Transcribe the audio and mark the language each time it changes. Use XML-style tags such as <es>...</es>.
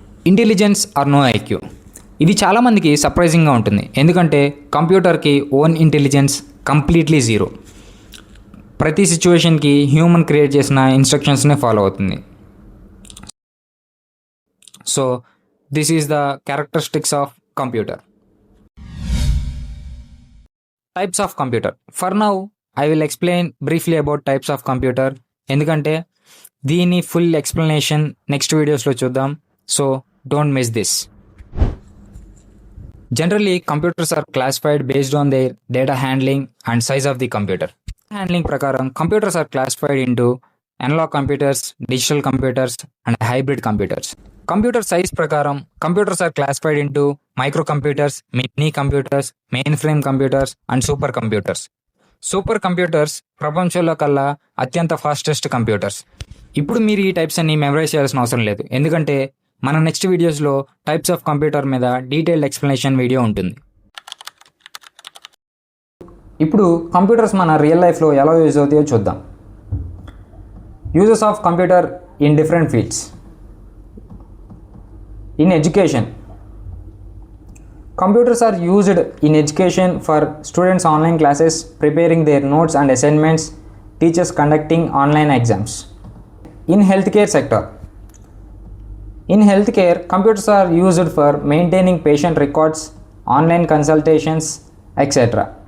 <en>intelligence or no IQ,</en> <te>ఇది చాలామందికి సర్ప్రైజింగ్గా ఉంటుంది. ఎందుకంటే కంప్యూటర్కి ఓన్ ఇంటెలిజెన్స్ కంప్లీట్లీ జీరో. ప్రతి సిచ్యువేషన్కి హ్యూమన్ క్రియేట్ చేసిన ఇన్స్ట్రక్షన్స్నే ఫాలో అవుతుంది. So</te> <en>This is the characteristics of computer. Types of computer. For now, I will explain briefly about types of computer.</en> <te>ఎందుకంటే దీని ఫుల్ ఎక్స్ప్లెనేషన్ నెక్స్ట్ వీడియోస్లో చూద్దాం.</te> <en>So don't miss this. Generally, computers are classified based on their data handling and size of the computer. Handling</en> <te>prakaram,</te> <en>computers are classified into analog computers, digital computers, and hybrid computers. Computer size</en> <te>prakaram,</te> <en>computers are classified into microcomputers, mini computers, mainframe computers, and supercomputers.</en> <te>Supercomputers ప్రపంచంలో కల్లా అత్యంత fastest computers. ఇప్పుడు మీరు ఈ types అన్ని memorise చేయాల్సిన అవసరం లేదు, ఎందుకంటే మన నెక్స్ట్ వీడియోస్లో టైప్స్ ఆఫ్ కంప్యూటర్ మీద డీటెయిల్డ్ ఎక్స్ప్లెనేషన్ వీడియో ఉంటుంది. ఇప్పుడు కంప్యూటర్స్ మన రియల్ లైఫ్లో ఎలా యూజ్ అవుతాయో చూద్దాం.</te> <en>Uses of computer in different fields. In education, computers are used in education for students online classes, preparing their notes and assignments, teachers conducting online exams. In healthcare sector, in healthcare, computers are used for maintaining patient records, online consultations, etc.</en>